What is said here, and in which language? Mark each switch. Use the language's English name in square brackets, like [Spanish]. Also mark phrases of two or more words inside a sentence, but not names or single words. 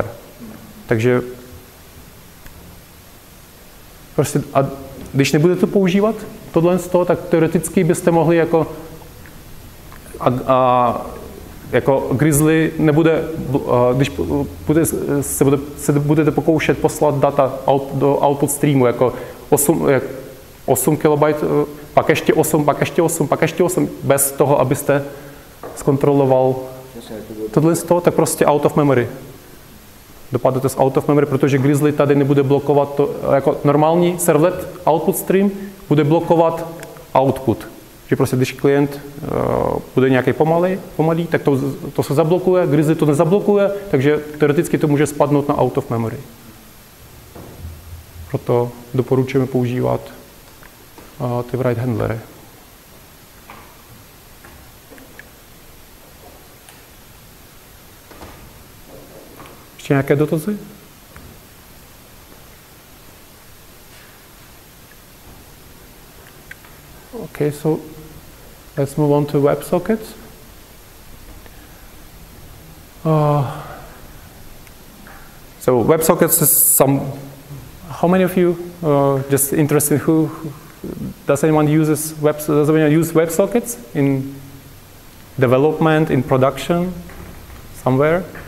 [Czech] Takže prostě, a když nebudete používat tohle z toho, tak teoreticky byste mohli jako Grizzly nebude, když se budete pokoušet poslat data do [English] output streamu [Czech] jako 8 KB, pak ještě 8, pak ještě 8, pak ještě 8, bez toho, abyste zkontroloval tohle z toho, tak prostě [English] out of memory. [Czech] Dopadnete z [English] out of memory, [Czech] protože Grizzly tady nebude blokovat to, jako normální [English] servlet output stream [Czech] bude blokovat output. Že prostě když klient bude nějaký pomalý, tak to se zablokuje, Grizzly to nezablokuje, takže teoreticky to může spadnout na [English] out of memory. [Czech] Proto doporučujeme používat ty [English] write handlery. [Czech] Ještě nějaké dotazy? [English] Okay, so let's move on to WebSockets. So WebSockets is how many of you just interested does anyone use WebSockets in development, in production, somewhere?